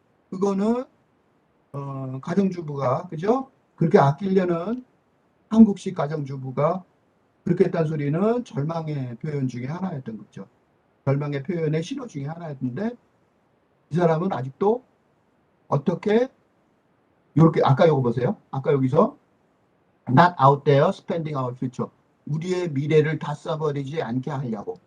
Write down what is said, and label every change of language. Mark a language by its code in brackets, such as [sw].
[ko] 그거는 가정주부가 그죠? 그렇게 아끼려는 한국식 가정주부가 그렇게 했다는 소리는 절망의 표현 중에 하나였던 거죠. 절망의 표현의 신호 중에 하나였는데 이 사람은 아직도 어떻게 이렇게 아까 요거 보세요. 아까 여기서 [en] not out there spending our future. [ko] 우리의 미래를 다 써버리지 않게 하려고.